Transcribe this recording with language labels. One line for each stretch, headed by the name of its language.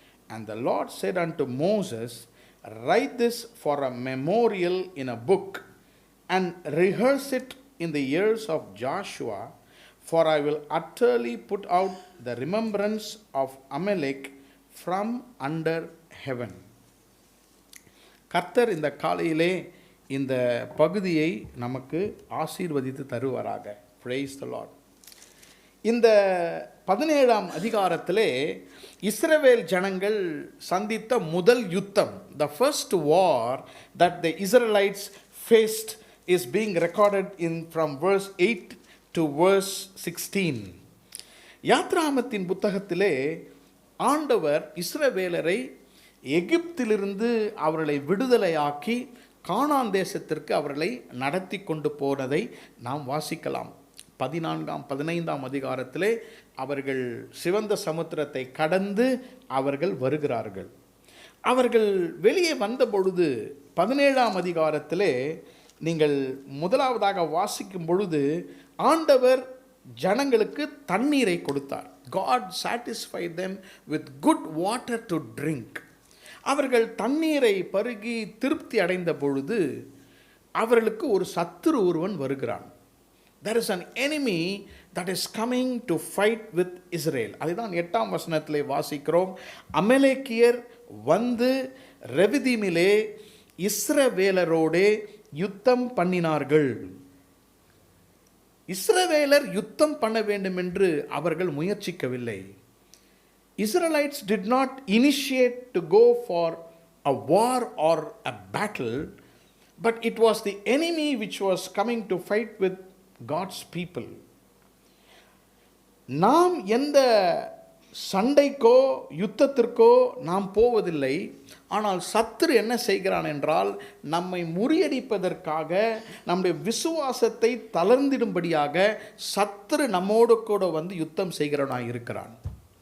English: And the Lord said unto Moses, write this for a memorial in a book, and rehearse it in the ears of Joshua, for I will utterly put out the remembrance of Amalek from under heaven.
Tamil: கர்த்தர் இந்த காலையிலே இந்த பகுதியை நமக்கு ஆசீர்வதித்து தருவாராக.
English: Praise the Lord.
Tamil: இந்த 17ஆம் அதிகாரத்திலே இஸ்ரவேல் ஜனங்கள் சந்தித்த முதல் யுத்தம்,
English: the first war that the Israelites faced, is being recorded in from verse 8 to verse 16.
Tamil: யாத்ராமத்தின் புத்தகத்திலே ஆண்டவர் இஸ்ரவேலரை எகிப்திலிருந்து அவர்களை விடுதலையாக்கி கானான் தேசத்திற்கு அவர்களை நடத்தி கொண்டு போனதை நாம் வாசிக்கலாம். 14-15 அதிகாரத்திலே அவர்கள் சிவந்த சமுத்திரத்தை கடந்து அவர்கள் வருகிறார்கள். அவர்கள் வெளியே வந்த பொழுது 17ஆம் அதிகாரத்திலே நீங்கள் முதலாவதாக வாசிக்கும் பொழுது ஆண்டவர் ஜனங்களுக்கு தண்ணீரை கொடுத்தார்.
English: God satisfied them with good water to drink.
Tamil: அவர்கள் தண்ணீரை பருகி திருப்தி அடைந்த பொழுது அவர்களுக்கு ஒரு சத்துரு ஒருவன் வருகிறான்.
English: There is an enemy that is coming to fight with Israel.
Tamil: அதுதான் 8ஆம் வசனத்திலே வாசிக்கிறோம். அமலேக்கியர் வந்து ரெவிதீமிலே இஸ்ரவேலரோடே யுத்தம் பண்ணினார்கள். இஸ்ரவேலர் யுத்தம் பண்ண வேண்டும் என்று அவர்கள் முயற்சிக்கவில்லை.
English: Israelites did not initiate to go for a war or a battle, but it was the enemy which was coming to fight with God's people.
Tamil: நாம் எந்த சண்டைக்கோ யுத்தத்திற்கோ நாம் போவதில்லை. ஆனால் சத்துரு என்ன செய்கிறான் என்றால், நம்மை முறியடிப்பதற்காக, நம்முடைய விசுவாசத்தை தளர்ந்திடும்படியாக சத்துரு நம்மோடு கூட வந்து யுத்தம் செய்கிறவனாக இருக்கிறான்.